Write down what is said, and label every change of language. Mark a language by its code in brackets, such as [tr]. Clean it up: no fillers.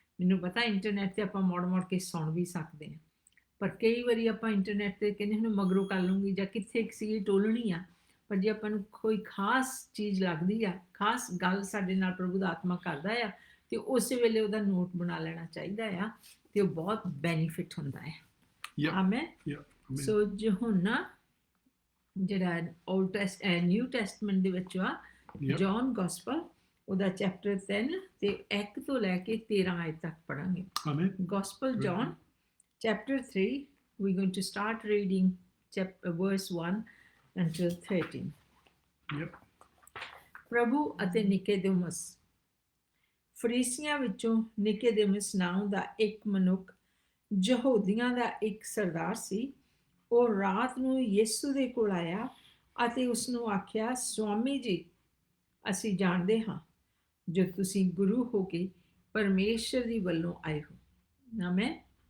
[pa] ਮੈਨੂੰ ਪਤਾ ਇੰਟਰਨੈਟ ਤੇ ਆਪਾਂ ਮੁੜ ਕੇ ਸੁਣ ਵੀ ਸਕਦੇ ਹਾਂ, ਪਰ ਕਈ ਵਾਰੀ ਆਪਾਂ ਇੰਟਰਨੈਟ ਤੇ ਕਹਿੰਦੇ ਹੁਣ ਮਗਰੋਂ ਕਰ ਲੂੰਗੀ ਜਾਂ ਕਿੱਥੇ ਇੱਕ ਸੀ ਟੋਲਣੀ ਆ, ਪਰ ਜੇ ਆਪਾਂ ਨੂੰ ਕੋਈ ਖਾਸ ਚੀਜ਼ ਲੱਗਦੀ ਆ, ਖਾਸ ਗੱਲ ਸਾਡੇ ਨਾਲ ਪ੍ਰਭੂ ਦਾ ਆਤਮਾ ਕਰਦਾ ਆ, ਤੇ ਉਸੇ ਵੇਲੇ ਉਹਦਾ ਨੋਟ ਬਣਾ ਲੈਣਾ ਚਾਹੀਦਾ ਆ, ਤੇ ਉਹ ਬਹੁਤ ਬੈਨੀਫਿਟ ਹੁੰਦਾ ਹੈ। [en] Yeah. Amen. Yeah. Amen. [pa] ਸੋ ਯਹੋਨਾ ਜਿਹੜਾ ਨਿਊ ਟੈਸਟਮੈਂਟ ਦੇ ਵਿੱਚ ਆ, [en] Yep. [pa] ਜੌਨ ਗੋਸਪਲ ਉਹਦਾ ਚੈਪਟਰ 3 ਤੇ 1 ਤੋਂ ਲੈ ਕੇ 13 ਆਇਤ ਤੱਕ ਪੜਾਂਗੇ। [en] Amen. Gospel Good. John chapter 3, we're going to start reading verse 1 until 13. Yep. [pa] ਪ੍ਰਭੂ ਅਤੇ ਨਿਕੋਦੇਮਸ। ਫਰੀਸੀਆਂ ਵਿੱਚੋਂ ਨਿਕੋਦੇਮਸ ਨਾਮ ਦਾ ਇੱਕ ਮਨੁੱਖ, ਯਹੂਦੀਆਂ ਦਾ ਇੱਕ ਸਰਦਾਰ ਸੀ। ਉਹ ਰਾਤ ਨੂੰ ਯਿਸੂ ਦੇ ਕੋਲ ਆਇਆ ਅਤੇ ਉਸ ਨੂੰ ਆਖਿਆ, ਸੁਆਮੀ ਜੀ, ਅਸੀਂ ਜਾਣਦੇ ਹਾਂ ਜੋ ਤੁਸੀਂ ਗੁਰੂ ਹੋ ਕੇ ਪਰਮੇਸ਼ਰ ਦੀ ਵੱਲੋਂ ਆਏ ਹੋ। ਆਮੇਨ।